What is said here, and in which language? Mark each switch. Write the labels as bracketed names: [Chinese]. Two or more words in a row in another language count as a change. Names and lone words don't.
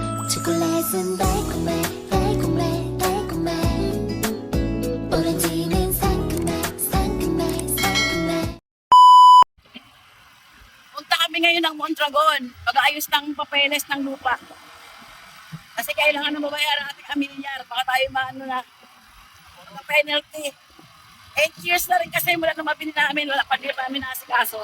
[Korean] 초콜릿은 달콤해 달콤해 달콤해 오렌지는 상큼해 상큼해 상큼해. [Filipino] Punta kami ngayon ng Mondragon, pag-aayos ng papeles ng lupa. Kasi kailangan na mabayaran ating amilyar, baka tayo maano na, mga penalty. 8 years na rin kasi mula nung mabili namin, wala pa din namin nasikaso.